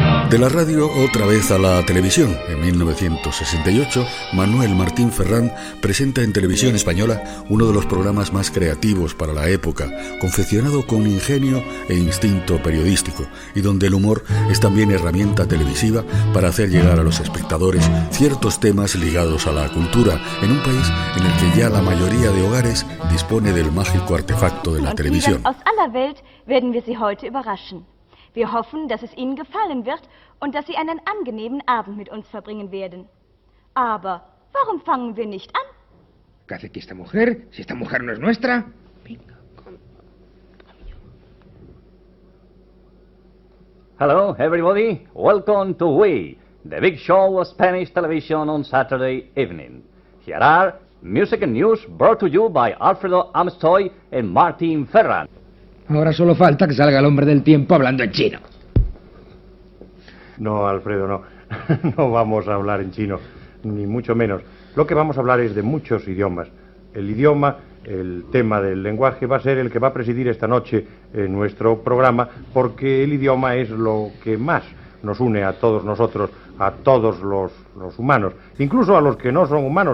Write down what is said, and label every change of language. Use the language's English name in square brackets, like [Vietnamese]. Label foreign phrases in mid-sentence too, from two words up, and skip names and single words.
[Spanish] De la radio otra vez a la televisión. En 1968, Manuel Martín Ferrán presenta en Televisión Española uno de los programas más creativos para la época, confeccionado con ingenio e instinto periodístico, y donde el humor es también herramienta televisiva para hacer llegar a los espectadores ciertos temas ligados a la cultura, en un país en el que ya la mayoría de hogares dispone del mágico artefacto de la televisión. [German] Aus aller Welt werden wir Sie heute überraschen. Wir hoffen, dass es Ihnen gefallen wird und dass Sie einen angenehmen Abend mit uns verbringen werden. Aber warum fangen wir nicht an? [Spanish] ¿Qué hace aquí esta mujer? Si esta mujer no es nuestra. Venga, con... [English] Hello, everybody. Welcome to We, the big show of Spanish television on Saturday evening. Here are music and news brought to you by Alfredo Amstoy and Martin Ferrán. [Spanish] Ahora solo falta que salga el hombre del tiempo hablando en chino. No, Alfredo, no. No vamos a hablar en chino, ni mucho menos. Lo que vamos a hablar es de muchos idiomas. El idioma, el tema del lenguaje, va a ser el que va a presidir esta noche en nuestro programa, porque el idioma es lo que más nos une a todos nosotros, a todos los humanos, incluso a los que no son humanos.